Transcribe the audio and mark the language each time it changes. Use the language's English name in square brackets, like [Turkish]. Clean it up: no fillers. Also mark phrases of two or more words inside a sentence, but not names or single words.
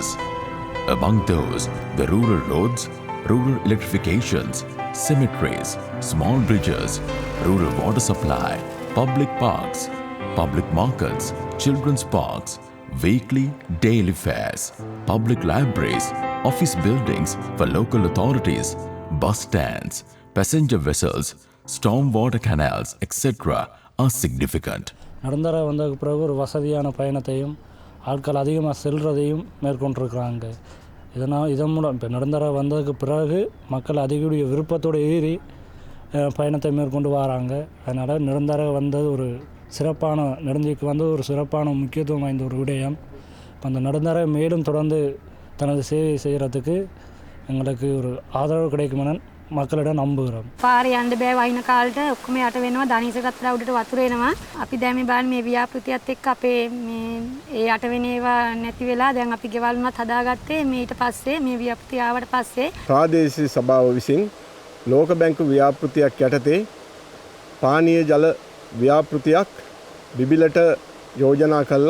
[English] Among those, the rural roads, rural electrifications, cemeteries, small bridges, rural water supply, public parks, public markets, children's parks, weekly, daily fairs, public libraries, office buildings for local authorities, bus stands, passenger vessels, stormwater canals, etc. are significant. [Tamil] நிரந்தர வந்ததுக்கு பிறகு ஒரு வசதியான பயணத்தையும் ஆட்கள் அதிகமாக செல்றதையும் மேற்கொண்டிருக்கிறாங்க. இதன் மூலம் இப்போ நிரந்தர வந்ததுக்கு பிறகு மக்கள் அதிகூடிய விருப்பத்தோடு ஏறி பயணத்தை மேற்கொண்டு வராங்க. அதனால் நிரந்தர வந்தது ஒரு சிறப்பான நெடுஞ்சிக்கு வந்து ஒரு சிறப்பான முக்கியத்துவம் வாய்ந்த ஒரு விடயம். அந்த நிரந்தர மேலும் தொடர்ந்து தனது சேவை செய்கிறதுக்கு எங்களுக்கு ஒரு ආදරව கிடைக்குமென மக்களிடம் நம்புகிறோம். [Sinhala] පාරේ යන්න බෑ වයින් කාලට ඔක්කොම යට වෙනවා දණීසගත්ලා උඩට වතුර එනවා. අපි දැන් මේ බලන්න මේ ව්‍යාපෘතියත් එක්ක අපේ මේ ඒ යට වෙන ඒවා නැති වෙලා දැන් අපි ගෙවල් වුණත් හදාගත්තේ මේ ඊට පස්සේ මේ ව්‍යාපෘතිය ආවට පස්සේ ප්‍රාදේශීය සභාව විසින් ලෝක බැංකු ව්‍යාපෘතියක් යටතේ පානීය ජල ව්‍යාපෘතියක් බිබිලට යෝජනා කළා.